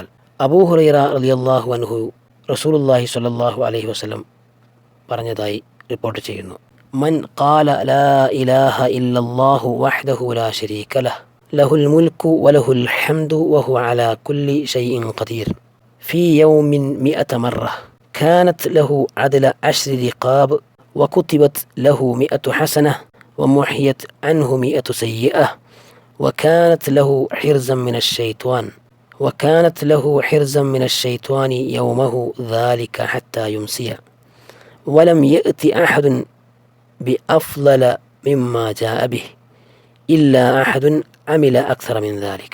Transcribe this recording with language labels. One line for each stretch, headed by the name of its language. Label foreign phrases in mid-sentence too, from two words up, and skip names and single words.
Malayalam: അബൂ ഹുറൈറ
Arabic: رضي الله عنه
Malayalam: റസൂലുള്ളാഹി
Arabic: صلى الله عليه وسلم
Malayalam: പറഞ്ഞതായി റിപ്പോർട്ട് ചെയ്യുന്നു.
Arabic: من قال لا إله إلا الله وحده لا شريك له له الملك وله الحمد وهو على كل شيء قدير في يوم مائة مرة كانت له عدل 10 رقاب وكتبت له 100 حسنة ومحيت عنه 100 سيئة وكانت له حرزا من الشيطان يومه ذلك حتى يمسي ولم يأت أحد بأفضل مما جاء به إلا أحد عمل أكثر من ذلك.